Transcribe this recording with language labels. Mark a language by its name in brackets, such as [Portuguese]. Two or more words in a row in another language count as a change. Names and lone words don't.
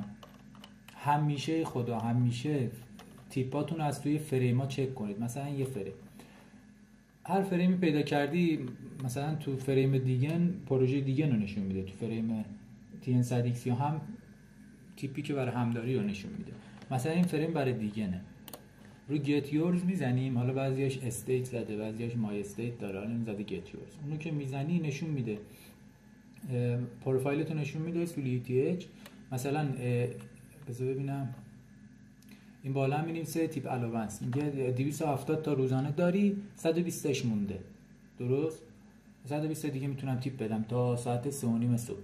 [Persian] همیشه خدا همیشه تیپاتون از توی فریما چک کنید. مثلا یه فریم، هر فریمی پیدا کردی مثلا تو فریم دیگه پروژه دیگه رو نشون میده، تو فریم TN100X یا هم تیپی که برای همداری رو نشون میده. مثلا این فریم برای دیگنه، رو [English] get yours [Persian] میزنیم، حالا بعضیاش استیت زده بعضیاش مای استیت داره، حالا این زده [English] get yours. [Persian] اونو که میزنی نشون میده پروفایلتو نشون میده سولی ETH. مثلا بذار ببینم این بالا هم می‌نویسه [English] tip allowance, [Persian] میگه 270 تا روزانه داری، 120 تاش مونده. درست؟ 120 دیگه میتونم تیپ بدم تا ساعت 3:30 صبح.